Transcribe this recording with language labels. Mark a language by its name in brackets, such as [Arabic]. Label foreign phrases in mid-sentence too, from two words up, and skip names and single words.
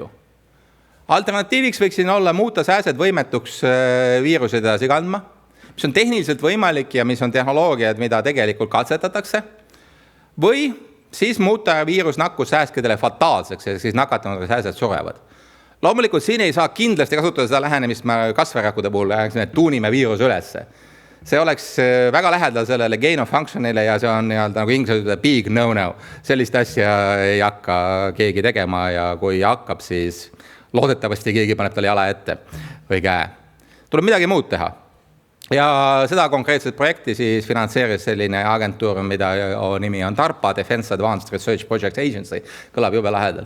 [Estonian] Alternatiiviks võiksin olla muuta sääsed võimetuks viiruse edasi kandma, mis on tehniliselt võimalik ja mis on tehnoloogiad, mida tegelikult katsetatakse, või siis muuta viirus nakkus sääskedele fataalseks ja siis nakatanud sääsed surevad. Loomulikult siin ei saa kindlasti kasutada seda lähenemist kasvarakkude puhul, et tuunime viirus ülesse. See oleks väga lähedal sellele [English] gain of functionile [Estonian] ja see on nagu inglise ütleb [English] big no-no. [Estonian] Sellist asja ei hakka keegi tegema ja kui hakkab, siis loodetavasti keegi paneb talle jala ette või käe. Tuleb midagi muud teha. Ja seda konkreetset projekti siis finantseeris selline agentuur, mida nimi on DARPA, Defense Advanced Research Project Agency, kõlab jube lahedalt.